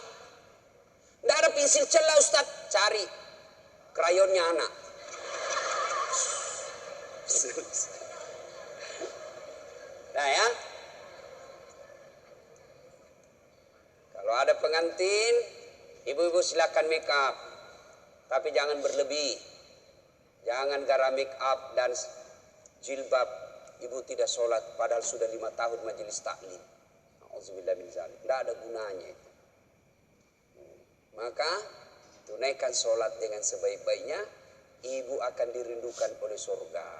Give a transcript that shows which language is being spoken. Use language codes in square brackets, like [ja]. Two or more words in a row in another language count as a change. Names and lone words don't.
[id] Tidak ada pensil celak Ustaz, cari krayonnya anak. Nah ya, kalau ada pengantin, ibu-ibu silakan [en] make up, [id] tapi jangan berlebih. Jangan gara [en] make up [id] dan jilbab ibu tidak sholat, padahal sudah 5 tahun majelis taklim. [ar] أعوذ بالله من ذلك. [id] Tidak ada gunanya itu. Maka tunaikan sholat dengan sebaik-baiknya, ibu akan dirindukan oleh surga.